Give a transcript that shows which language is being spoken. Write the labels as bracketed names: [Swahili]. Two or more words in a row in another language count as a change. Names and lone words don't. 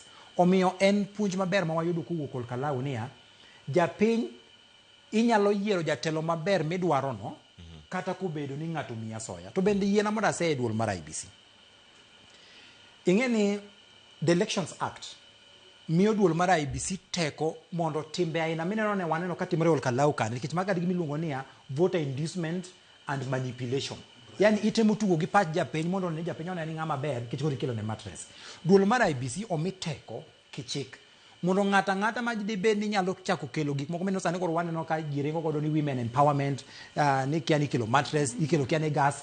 [Luo (Kenya and Tanzania)] Omiyo en puonj maber ma wayudo kowuok Ol Kalou niya japiny inyalo yiero jatelo maber midwaro no kata kobedo ni ng'ato miya soya. To bende yiena mondo ase duol mar IBC. Ing'eni [English] the Elections Act [Luo (Kenya and Tanzania)] miyo duol mar IBC teko mondo timbe aina mineno ne waneno katimore Ol Kalou kan nikech magadi gimiluongo niya [English] voter inducement and manipulation. [Luo (Kenya and Tanzania)] Yani itemo tugo gi pach japiny mondo ne japiny one ni ng'ama ber nikech koro ikelo ne mattress. Duol mar IBC omi teko kichik mondo ng'ata ma dibed ni nyalo chako kelo gik moko meno sani koro waneno ka giringo godo ni [English] women empowerment [Luo (Kenya and Tanzania)] ni kia ni kelo mattress ikelo kia ni gas.